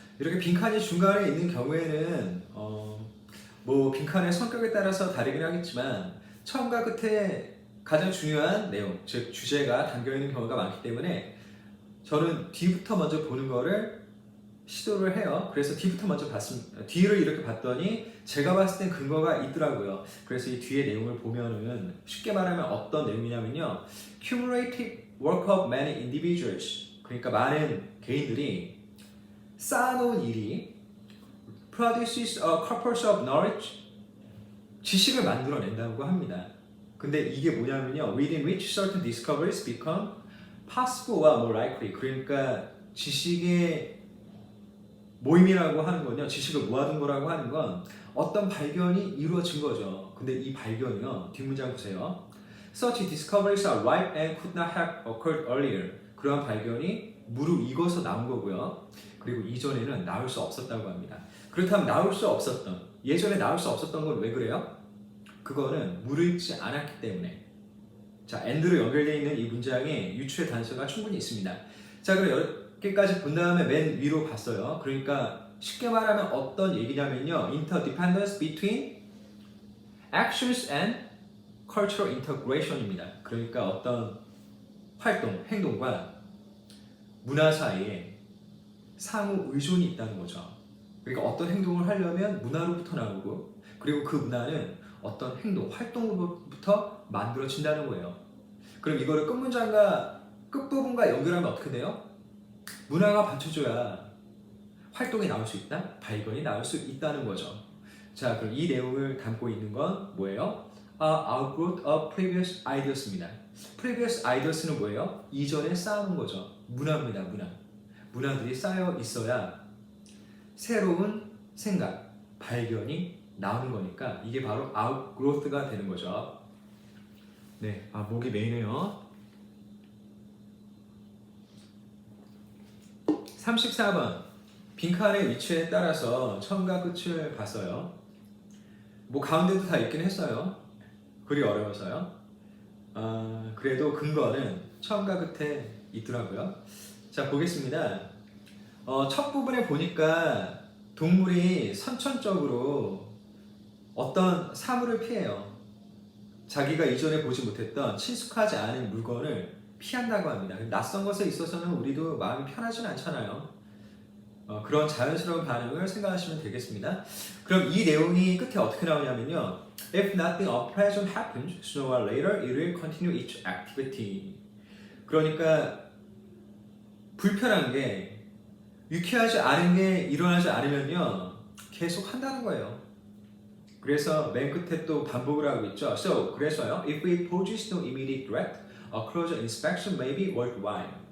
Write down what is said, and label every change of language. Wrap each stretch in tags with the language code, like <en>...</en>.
<ko>이렇게 빈칸이 중간에 있는 경우에는 뭐 빈칸의 성격에 따라서 다르긴 하겠지만 처음과 끝에 가장 중요한 내용, 즉 주제가 담겨있는 경우가 많기 때문에 저는 뒤부터 먼저 보는 거를 시도를 해요. 그래서 뒤부터 먼저 봤습니다. 뒤를 이렇게 봤더니 제가 봤을 땐 근거가 있더라고요. 그래서 이 뒤에 내용을 보면은 쉽게 말하면 어떤 내용이냐면요.</ko> <en>Cumulative work of many individuals.</en> <ko>그러니까 많은 개인들이 쌓아놓은 일이</ko> <en>produces a corpus of knowledge.</en> <ko>지식을 만들어낸다고 합니다. 근데 이게 뭐냐면요.</ko> <en>Within which certain discoveries become possible와 more likely.</en> <ko>그러니까 지식의 모임이라고 하는 건요. 지식을 모아둔 거라고 하는 건 어떤 발견이 이루어진 거죠. 근데 이 발견이요. 뒷문장 보세요.</ko> <en>Such discoveries are ripe and could not have occurred earlier.</en> <ko>그러한 발견이 무르익어서 나온 거고요. 그리고 이전에는 나올 수 없었다고 합니다. 그렇다면 나올 수 없었던, 예전에 나올 수 없었던 건 왜 그래요? 그거는 무르익지 않았기 때문에. 자, and로 연결되어 있는 이 문장에 유추의 단서가 충분히 있습니다. 자, 그럼 여기까지 본 다음에 맨 위로 봤어요. 그러니까 쉽게 말하면 어떤 얘기냐면요.</ko> <en>Interdependence between actions and cultural integration</en> <ko>입니다. 그러니까 어떤 활동, 행동과 문화 사이에 상호 의존이 있다는 거죠. 그러니까 어떤 행동을 하려면 문화로부터 나오고 그리고 그 문화는 어떤 행동, 활동으로부터 만들어진다는 거예요. 그럼 이거를 끝문장과 끝부분과 연결하면 어떻게 돼요? 문화가 받쳐줘야 활동이 나올 수 있다? 발견이 나올 수 있다는 거죠. 자, 그럼 이 내용을 담고 있는 건 뭐예요?</ko> <en>Outgrowth of previous ideas입니다.</en> <ko>previous ideas는 뭐예요? 이전에 쌓아놓은 거죠. 문화입니다, 문화. 문화들이 쌓여 있어야 새로운 생각, 발견이 나오는 거니까 이게 바로 outgrowth가 되는 거죠. 네, 목이 메이네요. 34번 빈칸의 위치에 따라서 처음과 끝을 봤어요. 뭐 가운데도 다 있긴 했어요. 글이 어려워서요. 그래도 근거는 처음과 끝에 있더라고요. 자, 보겠습니다. 첫 부분에 보니까 동물이 선천적으로 어떤 사물을 피해요. 자기가 이전에 보지 못했던 친숙하지 않은 물건을 피한다고 합니다. 낯선 것에 있어서는 우리도 마음이 편하진 않잖아요. 그런 자연스러운 반응을 생각하시면 되겠습니다. 그럼 이 내용이 끝에 어떻게 나오냐면요.</ko> <en>If nothing unpleasant happens, sooner or later it will continue its activity.</en> <ko>그러니까 불편한 게 유쾌하지 않은 게 일어나지 않으면요. 계속 한다는 거예요. 그래서 맨 끝에 또 반복을 하고 있죠.</ko> <en>So,</en> <ko>그래서요.</ko> <en>If it poses no immediate threat, a closer inspection may be worthwhile.</en>